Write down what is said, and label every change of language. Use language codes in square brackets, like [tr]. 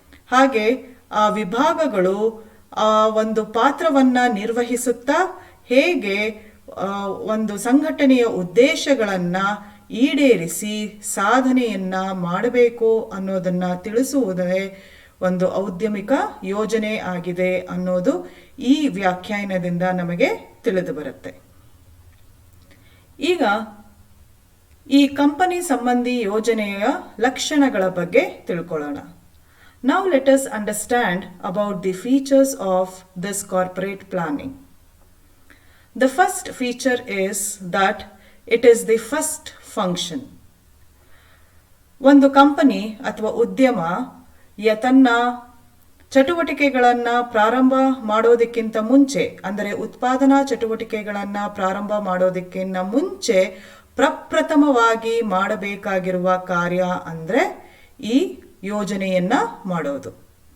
[kn] ಹಾಗೆ ಆ ವಿಭಾಗಗಳು ಆ ಒಂದು ಪಾತ್ರವನ್ನ ನಿರ್ವಹಿಸುತ್ತಾ ಹೇಗೆ ಒಂದು ಸಂಘಟನೆಯ ಉದ್ದೇಶಗಳನ್ನ ಈಡೇರಿಸಿ ಸಾಧನೆಯನ್ನ ಮಾಡಬೇಕು ಅನ್ನೋದನ್ನ ತಿಳಿಸುವುದೇ ಒಂದು ಔದ್ಯಮಿಕ ಯೋಜನೆ ಆಗಿದೆ ಅನ್ನೋದು ಈ ವ್ಯಾಖ್ಯಾನದಿಂದ ನಮಗೆ ತಿಳಿದು ಬರುತ್ತೆ. ಈಗ ಈ ಕಂಪನಿ ಸಂಬಂಧಿ ಯೋಜನೆಯ ಲಕ್ಷಣಗಳ ಬಗ್ಗೆ ತಿಳ್ಕೊಳ್ಳೋಣ. [en] Now let us understand about the features of this corporate planning. The first feature is that it is the first function. [kn] ಒಂದು ಕಂಪನಿ ಅಥವಾ ಉದ್ಯಮ ತನ್ನ ಚಟುವಟಿಕೆಗಳನ್ನು ಪ್ರಾರಂಭ ಮಾಡೋದಕ್ಕಿಂತ ಮುಂಚೆ, ಅಂದರೆ ಉತ್ಪಾದನಾ ಚಟುವಟಿಕೆಗಳನ್ನು ಪ್ರಾರಂಭ ಮಾಡೋದಕ್ಕಿಂತ ಮುಂಚೆ ಪ್ರಪ್ರಥಮವಾಗಿ ಮಾಡಬೇಕಾಗಿರುವ ಕಾರ್ಯ ಅಂದರೆ ಈ ಯೋಜನೆಯನ್ನ ಮಾಡೋದು.